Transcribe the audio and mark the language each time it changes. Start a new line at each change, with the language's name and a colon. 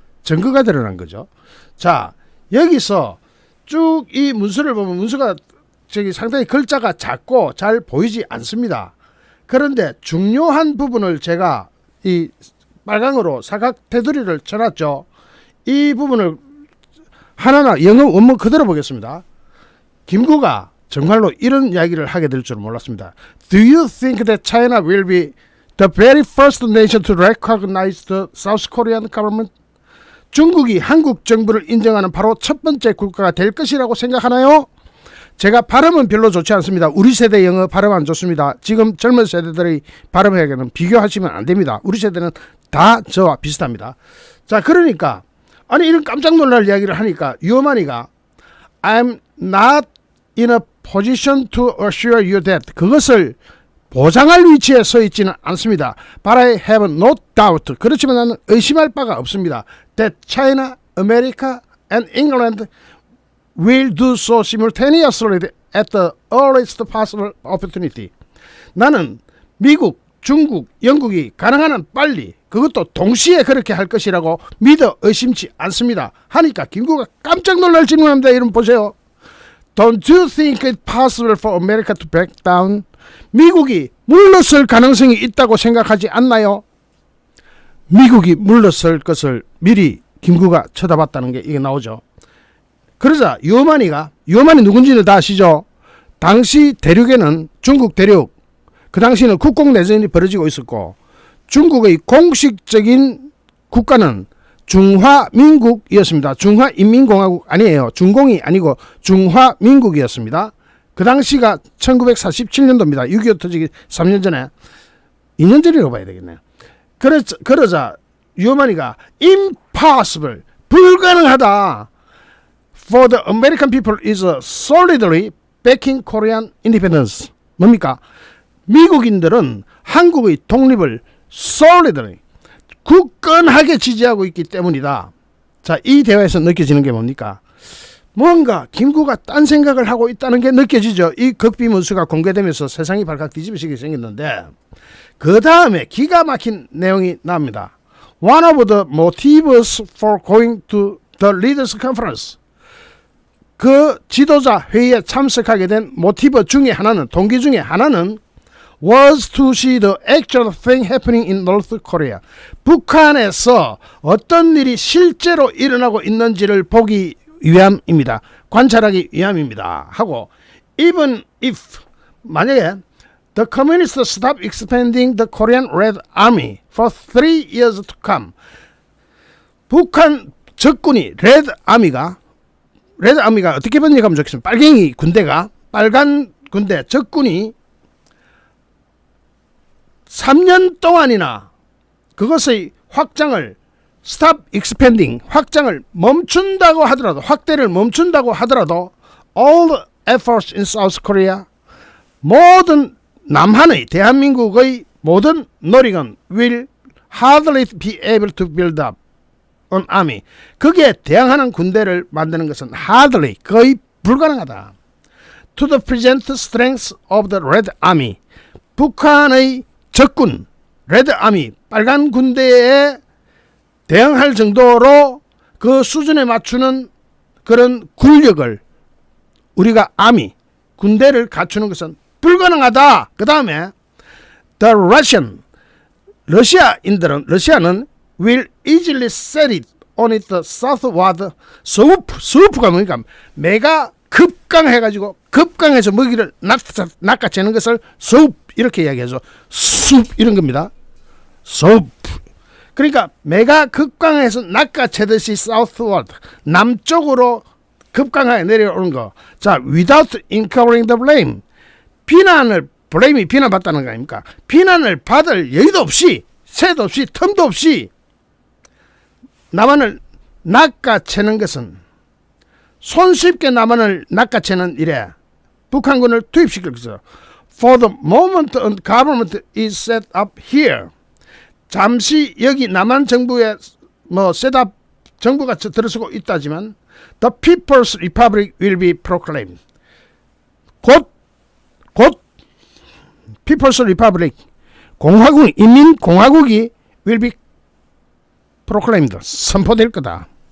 Korean: 증거가 드러난 거죠. 자, 여기서 쭉 이 문서를 보면 문서가 상당히 글자가 작고 잘 보이지 않습니다. 그런데 중요한 부분을 제가 이 빨강으로 사각 테두리를 쳐놨죠. 이 부분을 하나하나 영어 원문 그대로 보겠습니다. 김구가 정말로 이런 이야기를 하게 될 줄 몰랐습니다.
English: Do you think that China will be the very first nation to recognize the South Korean government?
Korean: 중국이 한국 정부를 인정하는 바로 첫 번째 국가가 될 것이라고 생각하나요? 제가 발음은 별로 좋지 않습니다. 우리 세대 영어 발음 안 좋습니다. 지금 젊은 세대들의 발음에게는 비교하시면 안 됩니다. 우리 세대는 다 저와 비슷합니다. 자, 그러니까 아니 이런 깜짝 놀랄 이야기를 하니까 유어만이가
English: I'm not in a position to assure you that,
Korean: 그것을 보장할 위치에 서 있지는 않습니다.
English: But I have no doubt,
Korean: 그렇지만 나는 의심할 바가 없습니다.
English: That China, America and England will do so simultaneously at the earliest possible opportunity.
Korean: 나는 미국, 중국, 영국이 가능한 한 빨리, 그것도 동시에 그렇게 할 것이라고 믿어 의심치 않습니다. 하니까 김구가 깜짝 놀랄 질문합니다. 이름 보세요.
English: Don't you think it possible for America to back down?
Korean: 미국이 물러설 가능성이 있다고 생각하지 않나요? 미국이 물러설 것을 미리 김구가 쳐다봤다는 게 이게 나오죠. 그러자 유어만이 누군지는 다 아시죠? 당시 대륙에는, 중국 대륙, 그 당시는 국공내전이 벌어지고 있었고, 중국의 공식적인 국가는 중화민국이었습니다. 중화인민공화국 아니에요. 중공이 아니고 중화민국이었습니다. 그 당시가 1947년도입니다. 6.25 터지기 3년 전에, 2년 전이라고 봐야 되겠네요. 그러자 유어만이가 impossible, 불가능하다.
English: For the American people is solidly backing Korean independence.
Korean: 뭡니까? 미국인들은 한국의 독립을 solidly, 굳건하게 지지하고 있기 때문이다. 자, 이 대화에서 느껴지는 게 뭡니까? 뭔가 김구가 딴 생각을 하고 있다는 게 느껴지죠. 이 극비 문서가 공개되면서 세상이 발칵 뒤집어지게 생겼는데, 그 다음에 기가 막힌 내용이 나옵니다.
English: One of the motives for going to the Leaders Conference,
Korean: 그 지도자 회의에 참석하게 된 모티브 중에 하나는,
English: 동기 중에 하나는 was to see the actual thing happening in North Korea.
Korean: 북한에서 어떤 일이 실제로 일어나고 있는지를 보기 위함입니다. 관찰하기 위함입니다.
English: 하고, even if, 만약에 the communists stop expanding the Korean Red Army for 3 years to come,
Korean: 북한 적군이 레드아미가 어떻게 번역하면 좋겠습니까? 빨갱이 군대가, 빨간 군대 적군이 3년 동안이나 그것의 확장을
English: stop expanding,
Korean: 확장을 멈춘다고 하더라도, 확대를 멈춘다고 하더라도
English: all the efforts in South Korea,
Korean: 모든 남한의, 대한민국의 모든 노력은
English: will hardly be able to build up an army.
Korean: 거기에 대항하는 군대를 만드는 것은
English: hardly,
Korean: 거의 불가능하다.
English: To the present strength of the Red Army,
Korean: 북한의 적군 레드아미 빨간 군대에 대응할 정도로 그 수준에 맞추는 그런 군력을 우리가 아미 군대를 갖추는 것은 불가능하다. 그 다음에 The Russian 러시아인들은 러시아는
English: will easily set it on its southward swoop
Korean: 가 뭐니까 매가 급강해가지고 급강해서 먹이를 낚아채는 것을 swoop 이렇게 이야기해서 숲 이런 겁니다. swoop 그러니까 매가 급강해서 낚아채듯이 southward 남쪽으로 급강하게 내려오는 거.
English: 자, without incurring the blame blame이
Korean: 비난받다는 거 아닙니까? 비난을 받을 여유도 없이 새도 없이 틈도 없이 남한을 낚아채는 것은 손쉽게 남한을 낚아채는 일에 북한군을 투입시킬 것이죠.
English: For the moment a government is set up here.
Korean: 잠시 여기 남한 정부에 셋업 정부가 들어서고 있다지만
English: the People's Republic will be proclaimed.
Korean: 곧 People's Republic 공화국 인민공화국이
English: will be proclaimed
Korean: 선포될 거다.